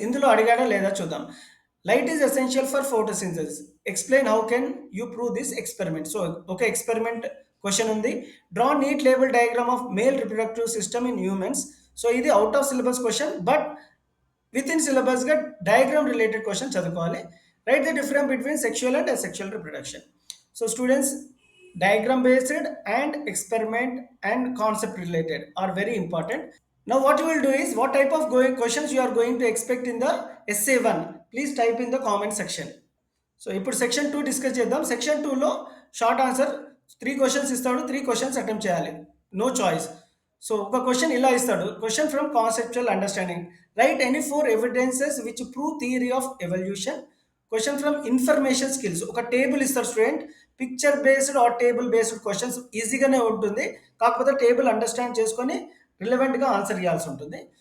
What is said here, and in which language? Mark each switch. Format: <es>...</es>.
<te>ఇందులో అడిగాడా లేదా చూద్దాం.</te> <en>Light is essential for photosynthesis, explain how can you prove this experiment.</en> <te>So ఒక experiment question ఉంది.</te> <en>Draw neat label diagram of male reproductive system in humans.</en> <te>So ఇది out of syllabus question, but with in సిలబస్గా diagram related question చదువుకోవాలి.</te> <en>Write the difference between sexual and asexual reproduction. So students, diagram based and experiment and concept related are very important. Now what you will do is, what type of questions you are going to expect in the essay1, please type in the comment section.</en> <te>So ఇప్పుడు section 2 discuss చేద్దాం. Section 2లో short answer 3 questions ఇస్తాడు, 3 questions attempt చేయాలి, no choice. So ఒక question ఇలా ఇస్తాడు,</te> <en>Question from conceptual understanding, write any 4 evidences which prove theory of evolution.</en> <te>Question from information skills, ఒక table ఇస్తారు student, picture based or table based questions ఈజీగానే ఉంటుంది, కాకపోతే టేబుల్ అండర్స్టాండ్ చేసుకొని రిలవెంట్గా ఆన్సర్ ఇవ్వాల్సి ఉంటుంది.</te>